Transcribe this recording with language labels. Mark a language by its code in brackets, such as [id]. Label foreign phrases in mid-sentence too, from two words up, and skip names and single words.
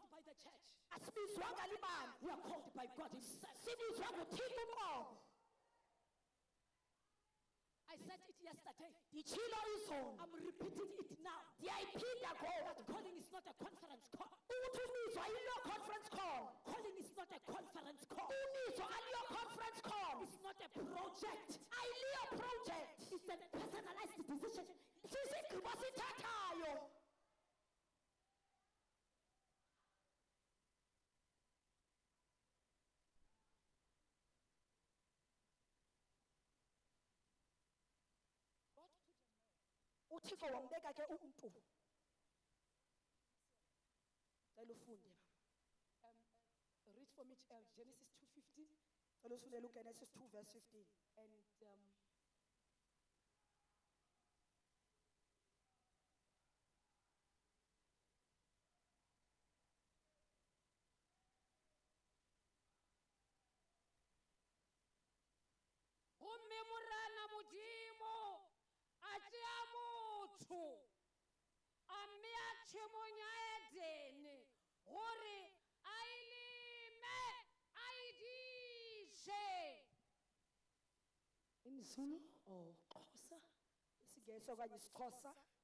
[en] the church. [xh] Asibizwanga libandla. [en] We are called by God Himself. [xh] Sibizwa nguThixo uqobo. [en] I said it yesterday. [xh] Nditshilo izolo. [en] I'm repeating it now. [xh] Ndiyayiphinda ngoku. [en] That calling is not a conference call. [xh] Uthi umizwa ayilo [en] conference call. Calling is not a conference call. [xh] Umizwa aliyo [en] conference call. It's not a project. [xh] Ayiliyo project. [en] It's a personalized decision. [xh] Sisigqibo sithathayo. uThixo wambeka ke umntu. Cela ufunde. [en] Read for me Genesis 2:15. [xh] Cela ufundele uGenesis 2 verse 15. [nso] And gomme morana modimo a tšea motho a mmea tšhemong ya Edene gore a ileme a idiše. [en] In Zulu or Xhosa? [xh] Isingesi okanye isiXhosa?